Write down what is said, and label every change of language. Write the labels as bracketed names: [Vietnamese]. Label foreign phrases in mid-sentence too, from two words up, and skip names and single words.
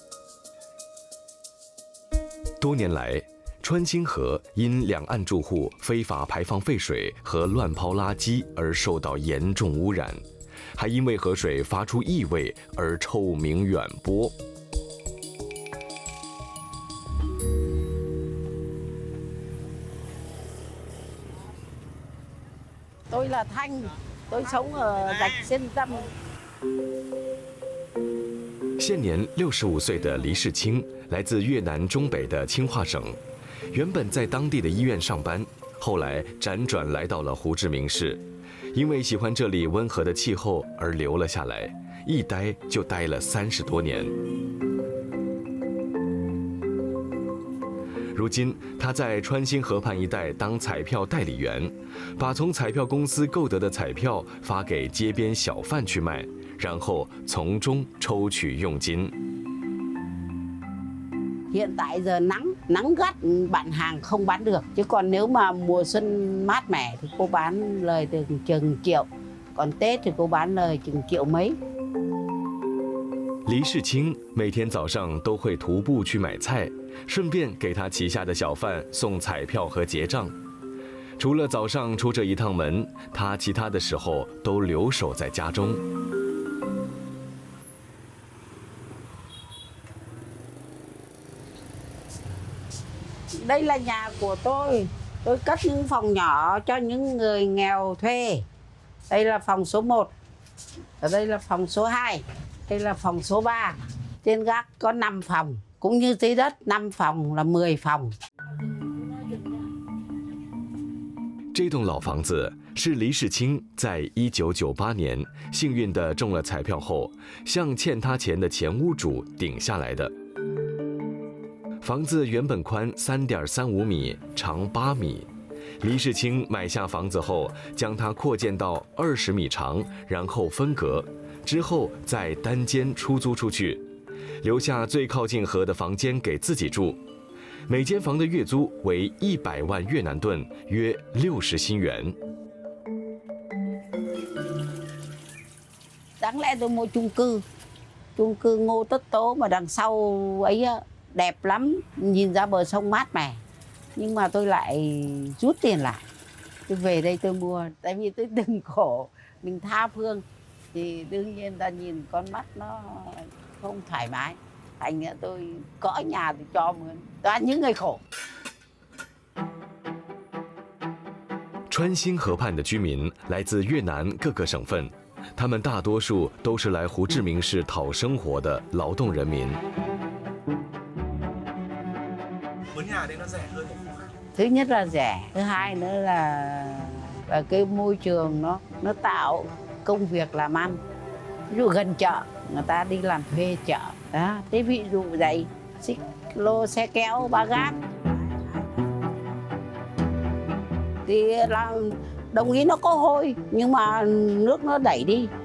[Chinese] 多年来，川清河因两岸住户非法排放废水和乱抛垃圾而受到严重污染，还因为河水发出异味而臭名远播。 [Vietnamese] tôi là Thanh, tôi sống ở Rạch Xuyên Tâm。 [Chinese] 现年65岁的黎世清来自越南中北的清化省，原本在当地的医院上班，后来辗转来到了胡志明市，因为喜欢这里温和的气候而留了下来，一待就待了30多年。如今，他在川新河畔一带当彩票代理员，把从彩票公司购得的彩票发给街边小贩去卖，然后从中抽取佣金。 [Vietnamese] Hiện tại giờ nắng gắt bạn hàng không bán được, chứ còn nếu mà mùa xuân mát mẻ thì cô bán lời từ chừng triệu, còn Tết thì cô bán lời chừng triệu mấy。 [Chinese] 黎世清每天早上都会徒步去买菜，顺便给他旗下的小贩送彩票和结账。除了早上出这一趟门，他其他的时候都留守在家中。 [Vietnamese] Đây là nhà của tôi cất những phòng nhỏ cho những người nghèo thuê. Đây là phòng số 1, ở đây là phòng số 2, đây là phòng số 3. Trên gác có 5 phòng, cũng như dưới đất 5 phòng là 10 phòng。 [Chinese] 这栋老房子是黎世清在1998年幸运地中了彩票后，向欠他钱的前屋主顶下来的。房子原本宽3.35米，长8米。黎世清买下房子后，将它扩建到20米长，然后分隔，之后再单间出租出去，留下最靠近河的房间给自己住。每间房的月租为100万越南盾，约60新元。 [Vietnamese] Đáng lẽ tôi mua chung cư Ngô Tất Tố mà đằng sau ấy đẹp lắm, nhìn ra bờ sông mát mẻ. Nhưng mà tôi lại rút tiền lại. Tôi về đây tôi mua, tại vì tôi từng khổ, mình tha phương thì đương nhiên ta nhìn con mắt nó không thoải mái. Thành ra tôi có nhà thì cho mượn, toàn những người khổ。 [Chinese] 川新河畔的居民来自越南各个省份，他们大多数都是来胡志明市讨生活的劳动人民。 [Vietnamese] Mướn nhà đây nó rẻ hơn. Thứ nhất là rẻ, thứ hai nữa là cái môi trường nó tạo công việc làm ăn. Ví dụ gần chợ, người ta đi làm thuê chợ. Đó, thế ví dụ vậy, xích lô xe kéo ba gác thì là đồng ý nó có hôi nhưng mà nước nó đẩy đi.